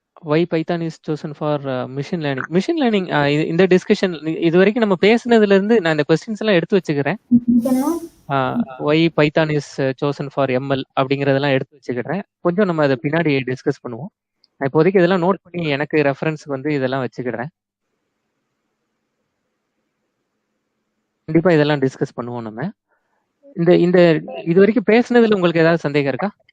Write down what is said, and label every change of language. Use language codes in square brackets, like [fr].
[en] Why Python is chosen for machine learning? [ta] Machine learning இந்த discussion இது வரைக்கும் நம்ம பேசுனதுல இருந்து நான் இந்த கொஸ்டின்ஸ் எல்லாம் எடுத்து வச்சுக்கிறேன். [en] Why Python is chosen for ML [ta] அப்படிங்கறதெல்லாம் எடுத்து வச்சுக்கிறேன். கொஞ்சம் நம்ம அதை பின்னாடி டிஸ்கஸ் பண்ணுவோம். நான் இப்போதைக்கு இதெல்லாம் நோட் பண்ணி எனக்கு ரெஃபரன்ஸ்க்கு வந்து இதெல்லாம் வச்சுக்கிறேன். கண்டிப்பா இதெல்லாம் டிஸ்கஸ் பண்ணுவோம் நம்ம. இந்த இந்த இது வரைக்கும் பேசுனதுல உங்களுக்கு ஏதாவது சந்தேகம் இருக்கா?